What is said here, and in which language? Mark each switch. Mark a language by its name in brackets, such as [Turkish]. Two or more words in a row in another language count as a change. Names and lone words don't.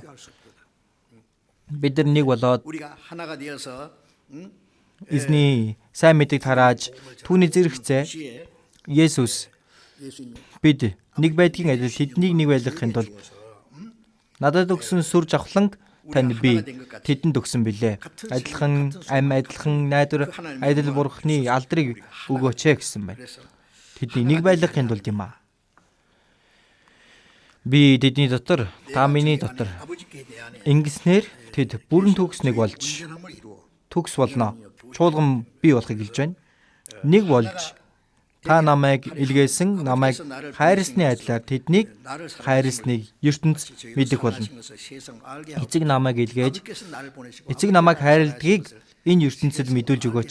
[Mongolian] Бид нар нэг болоод эзний сайн мэдээг тарааж түүний зэрэгцээ Есүс бид нэг байдгийн адил тэднийг нэг байлгахын тулд надад өгсөн сүр жавхланг танд би тэдэнд өгсөн билээ. Адилхан ам адилхан найдвар адил Бурхны алдрыг өгөөч гэсэн байна. Тэдний нэг байлгахын тулд юм аа. Би тэдний дотор, та миний дотор [Korean] 아버지께 대한 [Mongolian] ингэснээр тэд бүрэн төгс нэг болж [Korean] 온전함을 이루어 [Mongolian] төгс болно. Чуулган бий болохыг хэлж байна. Нэг болж та намайг илгээсэн, намайг хайрлсны адилаар тэднийг хайрлсныг ертөнц мэдэх болно. Эцэг намайг илгээж, эцэг намайг хайрладгийг энэ ертөнцид мэдүүлж өгөөч.